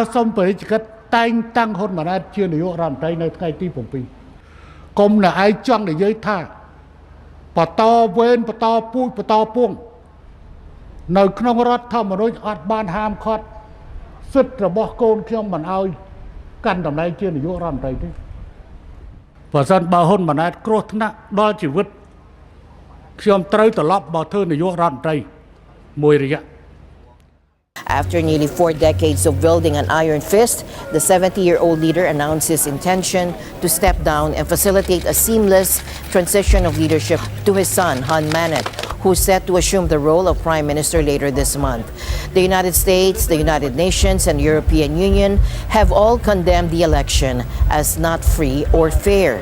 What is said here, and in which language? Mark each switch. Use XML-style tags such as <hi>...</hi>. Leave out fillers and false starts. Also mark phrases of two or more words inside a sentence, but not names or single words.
<km>សុំបរិយាកិច្ចតែងតាំងហ៊ុនម៉ាណែតជានាយករដ្ឋមន្ត្រីនៅថ្ងៃទី7កុំនៅឯងចង់និយាយថាបន្តវេនបន្តពូជបន្តពួងនៅក្នុងរដ្ឋធម្មនុញ្ញអត់បានហាមឃាត់សិទ្ធិរបស់កូនខ្ញុំមិនឲ្យកាន់តំណែងជានាយករដ្ឋមន្ត្រីទេបើសិនបើហ៊ុនម៉ាណែតគ្រោះថ្នាក់ដល់ជីវិតខ្ញុំត្រូវត្រឡប់មកធ្វើនាយករដ្ឋមន្ត្រីមួយរយៈ</km> <en>After nearly 4 decades of wielding an iron fist, the 70-year-old leader announced his intention to step down and facilitate a seamless transition of leadership to his son, Hun Manet, who's set to assume the role of Prime Minister later this month. The United States, the United Nations, and European Union have all condemned the election as not free or fair.</en>